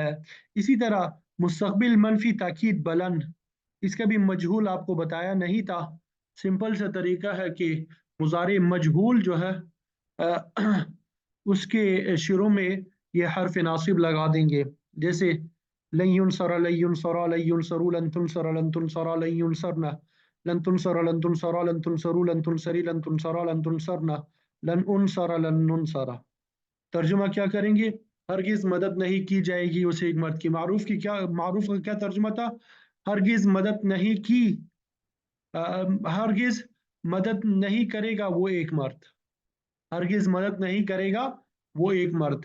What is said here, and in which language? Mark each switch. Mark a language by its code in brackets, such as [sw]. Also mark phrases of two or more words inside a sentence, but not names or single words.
[hi] इसी तरह [ar] مستقبل منفي تأكيد بلن, [hi] इसका भी मजहूल आपको बताया नहीं था। सिंपल सा तरीका है कि [ar] مضارع مجهول [hi] जो है उसके शुरू में ये [ar] حرف ناصب [hi] लगा देंगे। [ar] जैसे لن ينصر لن ينصرا لن ينصروا لن تنصر لن تنصرا لن ينصرن لن تنصر لن تنصرا لن تنصروا لن تنصري لن تنصرا لن تنصرن لن أنصر لن ننصر. [hi] तर्जुमा क्या करेंगे? हरगिज मदद नहीं की जाएगी उस एक मर्द की। मारूफ की क्या, मारूफ का क्या तर्जुमा था? हरगिज मदद नहीं की, हरगिज मदद नहीं करेगा वो एक मर्द, हरगिज मदद नहीं करेगा वो एक मर्द।